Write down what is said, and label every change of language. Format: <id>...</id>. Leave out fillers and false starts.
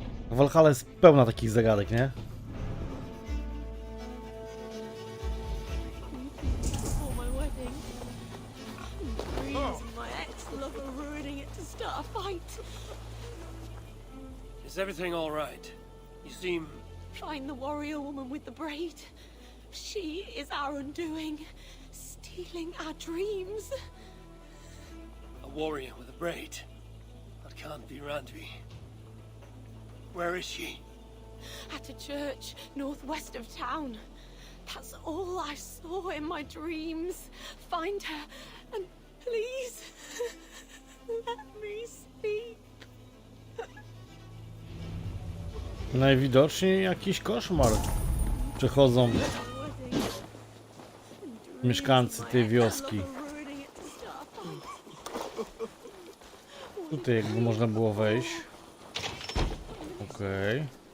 <pl>Valhalla jest pełna takich zagadek, nie?</pl> <en>Before my wedding, Breeze and my ex-lover ruining it to start a fight. Is everything all right? You seem... Find the warrior woman with the braid. She is our undoing, stealing our dreams. A warrior with a braid. That can't be Randvi. Where is she? At a church northwest of town. That's all I saw in my dreams. Find her and please let me sleep.</en> <pl>Najwidoczniej jakiś koszmar przechodzą mieszkańcy tej wioski. Tutaj jakby można było wejść. Okej.</pl>